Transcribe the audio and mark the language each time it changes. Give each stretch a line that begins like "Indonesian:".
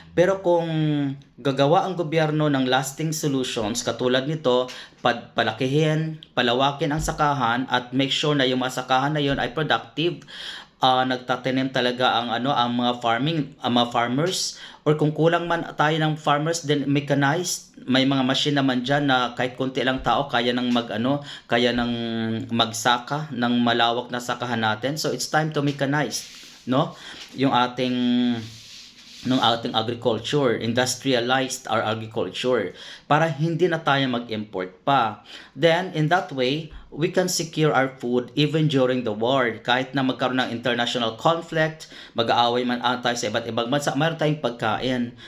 Filipino: Pero kung gagawa ang gobyerno ng lasting solutions katulad nito, palawakin ang sakahan at
English: make sure
Filipino: na yung mga sakahan na yon ay productive, nagtatanim talaga ang mga farmers, or kung kulang man tayo ng farmers, then mechanized may mga machine naman diyan na kahit konti lang tao kaya nang kaya nang magsaka ng malawak na sakahan natin.
English: So it's time to mechanize,
Filipino: no? Yung ating agriculture,
English: industrialized our agriculture
Filipino: para hindi na tayo mag-import pa.
English: Then in that way, we can secure our food even during the war.
Filipino: Kahit na magkaroon ng international conflict, mag-aaway man tayo sa iba't ibang bansa, mayroon tayong pagkain.